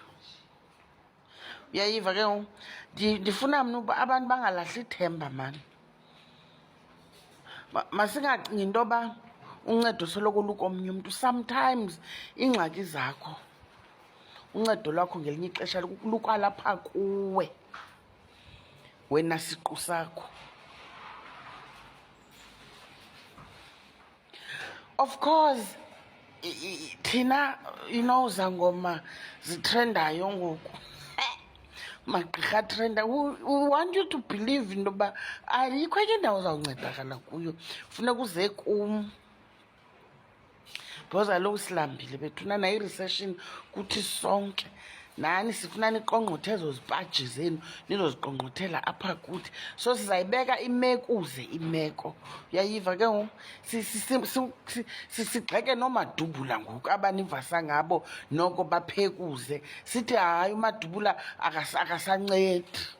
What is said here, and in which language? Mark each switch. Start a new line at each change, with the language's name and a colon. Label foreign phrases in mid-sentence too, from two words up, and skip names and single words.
Xhosa: Uyayiva ke ngoku ndifuna mna uba abantu bangalahli ithemba mani. Masingacingi into yoba uncedo soloko lukomnye umntu. Sometimes iingxaki zakho, uncedo lwakho ngelinye ixesha lukwalapha kuwe wena siqu sakho.
English: Of course thina, you know,
Xhosa: zangoma zitrendayo ngoku, magqirha trenda.
English: We want you to believe
Xhosa: into yoba ayikho enye indawo uzawuncedakala kuyo, funeka uze kum. Because kaloku silambile bethuna, nayo i-recession kuthi sonke nani sifuna niqongqothe ezo zipaji zenu nizoziqongqothela apha kuthi. So sizayibeka imekuze imeko. Uyayiva ke ngoku sigxeke noomadubula ngoku abanivasa ngabo noko baphekuze, sithi hayi umadubula akasancedi.